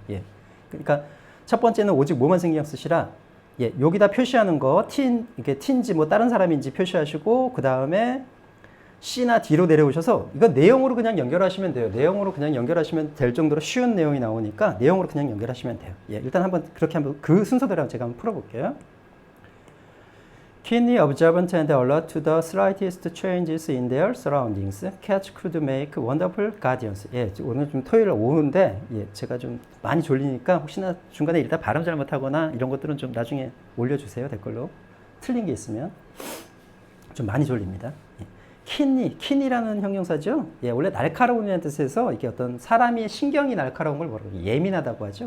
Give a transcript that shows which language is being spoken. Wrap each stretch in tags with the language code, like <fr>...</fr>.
<ko>예 그러니까 첫 번째는 오직 뭐만 신경 쓰시라 예 여기다 표시하는 거 이게 T인지 뭐 다른 사람인지 표시하시고 그 다음에 C나 D로 내려오셔서 이거 내용으로 그냥 연결하시면 돼요. 내용으로 그냥 연결하시면 될 정도로 쉬운 내용이 나오니까 내용으로 그냥 연결하시면 돼요. 예 일단 한번 그렇게 한번 그 순서대로 제가 한번 풀어볼게요.</ko> <en>Keenly observant and alert to the slightest changes in their surroundings, cats could make wonderful guardians.</en> <ko>예, 오늘 좀 토요일 오후인데, 예, 제가 좀 많이 졸리니까 혹시나 중간에 이러다 발음 잘못하거나 이런 것들은 좀 나중에 올려주세요, 댓글로. 틀린 게 있으면. 좀 많이 졸립니다. 예. keen이라는 형용사죠. 예, 원래 날카로운이라는 뜻에서 이게 어떤 사람이 신경이 날카로운 걸 뭐라고 예민하다고 하죠.</ko>